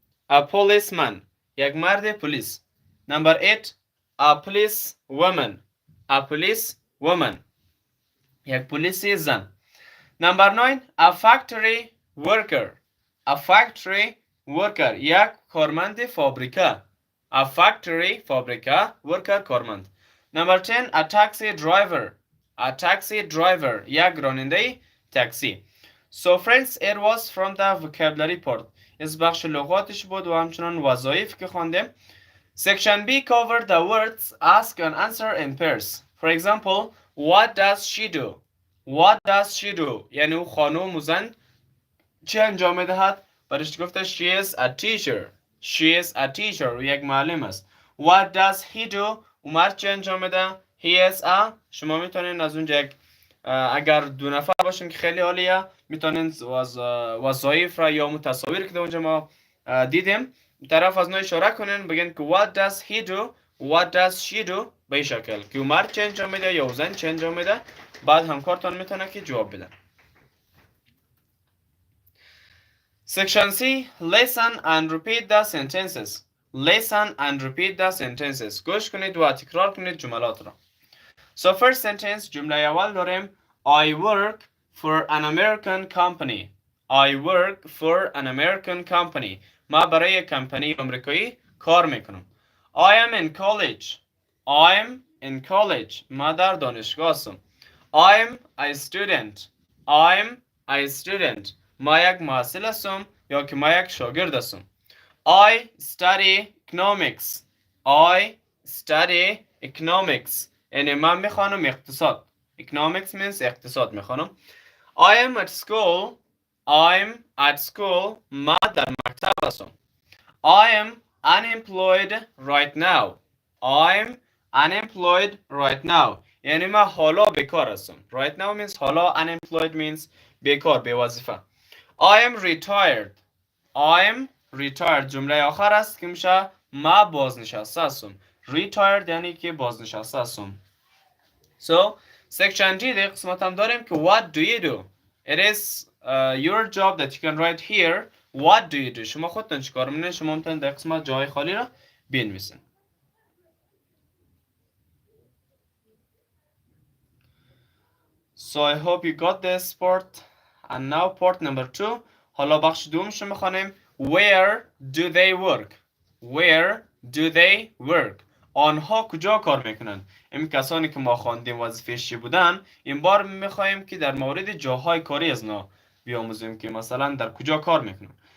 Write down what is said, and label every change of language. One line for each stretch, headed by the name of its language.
English: A policeman
Persian: یک مرد پلیس.
English: Number 8 a police woman.
Persian: A police woman یک پلیسی زن.
English: Number 9 a factory worker.
Persian: A factory worker یک کارمند فابریکه.
English: A factory فابریکه worker کارمند. Number 10 a taxi driver.
Persian: A taxi driver یک راننده تاکسی.
English: So friends it was from the vocabulary part.
Persian: از بخش لغاتش بود و همچنان وظایف که خواندیم.
English: Section B covered the words ask and answer in pairs. For example, what does she do? What does she do?
Persian: یعنی او خانم و زن چه انجام میدهد؟ برش گفته
English: she is a teacher. She is a teacher.
Persian: یک معلم است.
English: What does he do?
Persian: او مرد چه انجام میده؟
English: He is a.
Persian: شما میتونین از اونجا یک اگر دو نفر باشین که خیلی عالیه میتونین وظایف را یا متصاویر که اونجا ما دیدیم طرف از نوع اشاره کنین بگین که
English: what does he do? What does she do?
Persian: به این شکل که او مرد چه انجام میده یا زن چه انجام میده. بعد همکارتان میتونه که جواب بده.
English: Section C listen and repeat the sentences. Listen and repeat the sentences.
Persian: گوش کنید و تکرار کنید جملات را.
English: So first sentence
Persian: جمله اول داریم
English: I work for an American company. I work for an American company.
Persian: ما برای کمپانی آمریکایی کار میکنم.
English: I am in college. I'm in college.
Persian: ما در دانشگاه هستم.
English: I'm a student. I'm a student.
Persian: ما یک محصل هستم یا که ما یک شاگرد هستم.
English: I study economics. I study economics.
Persian: یعنی من میخوانم اقتصاد.
English: Economics means
Persian: اقتصاد میخوانم.
English: I am at school. I'm at school.
Persian: ما در مکتب هستم.
English: I am unemployed right now. I'm unemployed right now.
Persian: یعنی من حالا بیکار هستم.
English: Right now means حالا. Unemployed means
Persian: بیکار، بی وظیفه.
English: I am retired. I am retired.
Persian: جمله آخر است که میشه ما بازنشسته هستم. Retired یعنی که بازنشسته هستم.
English: So, section G
Persian: در قسمت هم داریم که
English: what do you do? It is your job that you can write here. What do you do?
Persian: شما خودتون چیکار میکنین؟ شما میتونید در قسمت جای خالی را بنویسین.
English: So I hope you got this part. And now part number 2.
Persian: حالا بخش دومش رو میخوانیم.
English: Where do they work? Where do they work?
Persian: آنها کجا کار میکنن؟ این کسانی که ما خواندیم وظیفه‌اش چی بودن، این بار میخوایم که در مورد جاهای کاری از نا بیاموزیم که مثلا در کجا کار میکنن.